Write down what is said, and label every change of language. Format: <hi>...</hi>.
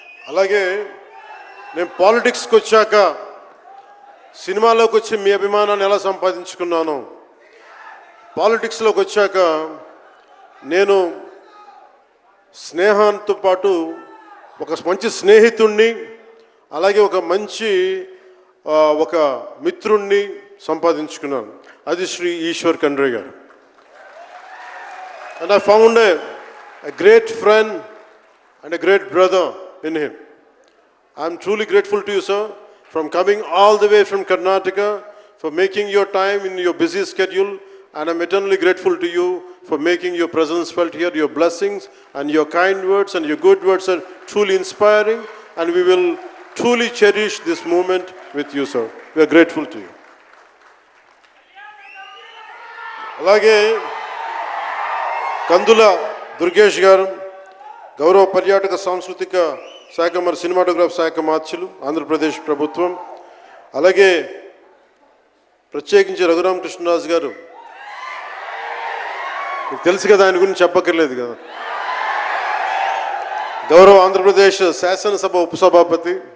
<te>అలాగే నేను పాలిటిక్స్కి వచ్చాక సినిమాలోకి వచ్చి మీ అభిమానాన్ని ఎలా సంపాదించుకున్నాను, పాలిటిక్స్లోకి వచ్చాక నేను స్నేహంతో పాటు ఒక మంచి స్నేహితుణ్ణి, అలాగే ఒక మంచి ఒక మిత్రుణ్ణి సంపాదించుకున్నాను. అది శ్రీ ఈశ్వర్ ఖండ్రే గారు.</te> <en>And I found a great friend and a great brother in him. I am truly grateful to you, sir, from coming all the way from Karnataka, for making your time in your busy schedule, and I am eternally grateful to you for making your presence felt here. Your blessings and your kind words and your good words are truly inspiring, and we will truly cherish this moment with you, sir. We are grateful to you.</en> <te>అలాగే కందుల దుర్గేష్ గారు, గౌరవ పర్యాటక సాంస్కృతిక శాఖ మరి cinematograph శాఖ మార్చులు ఆంధ్రప్రదేశ్ ప్రభుత్వం. అలాగే ప్రత్యేకించి రఘురామకృష్ణరాజు గారు, మీకు తెలుసు కదా, ఆయన గురించి చెప్పక్కర్లేదు కదా, గౌరవ ఆంధ్రప్రదేశ్ శాసనసభ ఉపసభాపతి.</te>